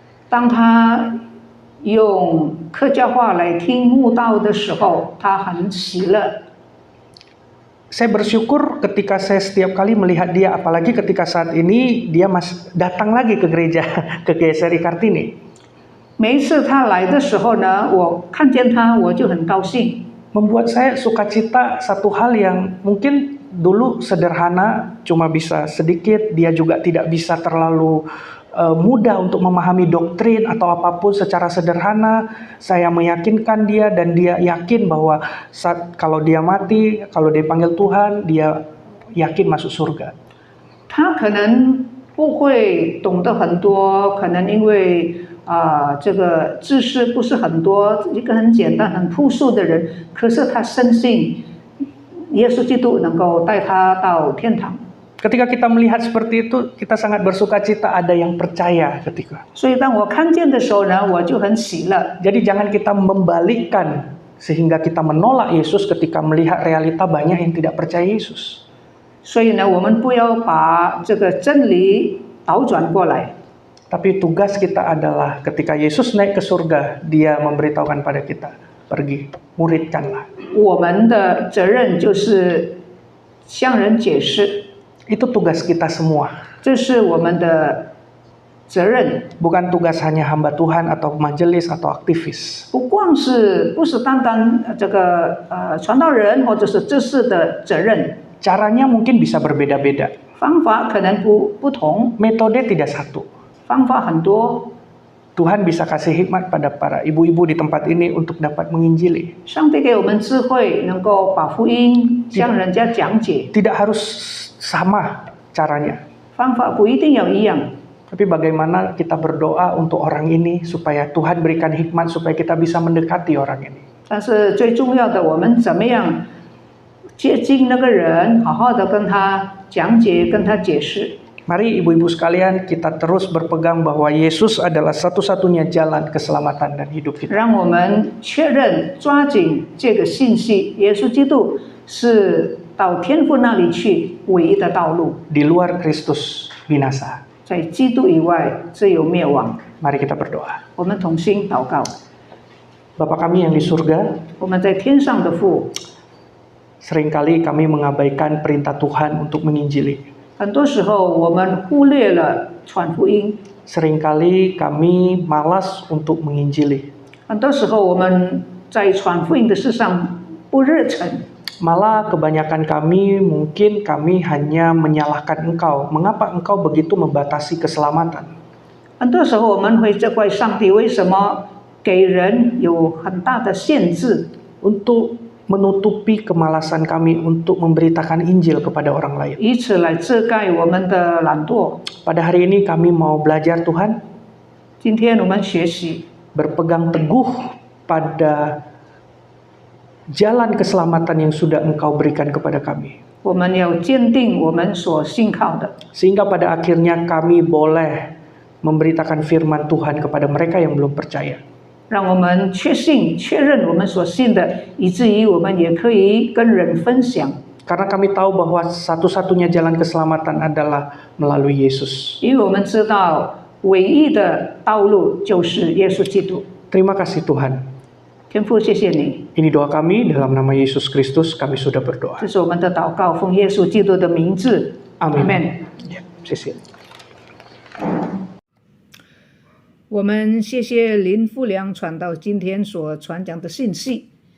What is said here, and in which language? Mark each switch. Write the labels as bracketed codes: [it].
[zh] 当她用客家话来听慕道的时候，她很喜乐。 [id] Saya bersyukur ketika saya setiap kali melihat dia, apalagi ketika saat ini dia datang lagi ke gereja, ke GSRI Kartini. [zh] 每一次她来的时候呢，我看见她我就很高兴。 [id] Membuat saya sukacita satu hal yang mungkin dulu sederhana, cuma bisa sedikit, dia juga tidak bisa terlalu mudah untuk memahami doktrin atau apapun secara sederhana. Saya meyakinkan dia dan dia yakin bahwa kalau dia mati, kalau dia panggil Tuhan, dia yakin masuk surga. [zh] 他可能不会懂得很多，可能因为这个知识不是很多，一个很简单、很朴素的人，可是他深信耶稣基督能够带他到天堂。 [id] Ketika kita melihat seperti itu, kita sangat bersukacita ada yang percaya ketika. [zh] 所以当我看见的时候呢，我就很喜乐。 [id] Jadi jangan kita membalikkan sehingga kita menolak Yesus ketika melihat realita banyak yang tidak percaya Yesus. [zh] 所以呢，我们不要把这个真理倒转过来。 [id] Tapi tugas kita adalah ketika Yesus naik ke surga, dia memberitahukan pada kita, pergi, muridkanlah. [zh] 我们的责任就是向人解释， [id] Itu tugas kita semua. [zh] 这是我们的责任。 [id] Bukan tugas hanya hamba Tuhan atau majelis atau aktivis. [zh] 不是单单这个传道人或者是知识的责任， [id] Caranya mungkin bisa berbeda-beda. [zh] 方法可能不同， [id] Metode tidak satu. [zh] 方法很多。 [id] Tuhan bisa kasih hikmat pada para ibu-ibu di tempat ini untuk dapat menginjili. [zh] 上帝给我们智慧，能够把福音向人家讲解。 [id] Tidak harus sama caranya. [zh] 方法不一定要一样， [id] Tapi bagaimana kita berdoa untuk orang ini supaya Tuhan berikan hikmat supaya kita bisa mendekati orang ini. [zh] 但是最重要的，我们怎么样接近那个人，好好的跟他讲解，跟他解释。 [id] Mari ibu-ibu sekalian kita terus berpegang bahwa Yesus adalah satu-satunya jalan keselamatan dan hidup kita. [zh] 让我们确认、抓紧这个信息，耶稣基督是到天父那里去唯一的道路， [id] Di luar Kristus binasa. [zh] 在基督以外只有灭亡。 [id] Mari kita berdoa. [zh] 我们同心祷告， [id] Bapa kami yang di surga, [zh] 我们在天上的父， [id] seringkali kami mengabaikan perintah Tuhan untuk menginjili. [zh] 很多时候我们忽略了传福音， [id] Seringkali kami malas untuk menginjili. [zh] 很多时候我们在传福音的事上不热忱。 [id] Malah kebanyakan kami mungkin kami hanya menyalahkan Engkau. Mengapa Engkau begitu membatasi keselamatan? [zh] 很多时候我们会责怪上帝为什么给人有很大的限制， [id] Untuk menutupi kemalasan kami untuk memberitakan Injil kepada orang lain. [zh] 以此来遮盖我们的懒惰。 [id] Pada hari ini kami mau belajar Tuhan, [zh] 今天我们学习 [id] berpegang teguh pada jalan keselamatan yang sudah Engkau berikan kepada kami. [zh] 我们要坚定我们所信靠的， [id] Sehingga pada akhirnya kami boleh memberitakan firman Tuhan kepada mereka yang belum percaya. [zh] 让我们确信、确认我们所信的，以至于我们也可以跟人分享。 [id] Karena kami tahu bahwa satu-satunya jalan keselamatan adalah melalui Yesus. [zh] 因为我们知道唯一的道路就是耶稣基督。 [id] Terima kasih Tuhan. [zh] 天父，谢谢你， [id] Ini doa kami dalam nama Yesus Kristus kami sudah berdoa. [zh] 这是我们的祷告，奉耶稣基督的名字， [id] Amin. [en] Amen。 [zh] Ya, 谢谢。我们谢谢林富良传道今天所传讲的信息。